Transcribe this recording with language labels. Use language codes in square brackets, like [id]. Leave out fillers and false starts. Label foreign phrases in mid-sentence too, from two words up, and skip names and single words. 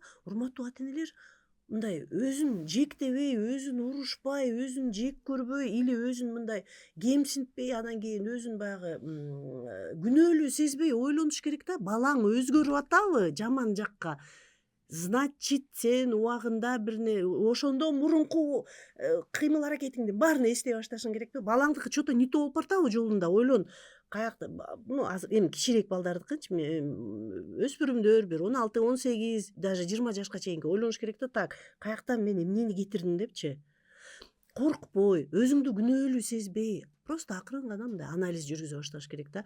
[ky] Урматтуу ата-энелер мындай өзүн жектебей, өзүн урушпай, өзүн жек көрбөй или өзүн мындай кемсинтпей, анан кийин өзүн баягы күнөөлүү сезбей ойлонуш керек да. Балаң өзгөрүп атабы жаман жакка? Значит, сен убагында бирне ошондо мурунку кыймыл аракетиңдин баарын эстей башташың керекпи? Балаңдыкы [ru] что-то не то [ky] болуп баратабы жолунда? Ойлон. Каякта азыр эми кичирээк балдардыкычы өспүрүмдөр бир 16, 18, даже 20 жашка чейинки ойлонуш керек да. Так, каяктан мен эмнени кетирдим депчи. Коркпой, өзүңдү күнөөлүү сезбей, просто акырын гана мындай анализ жүргүзө башташ керек да.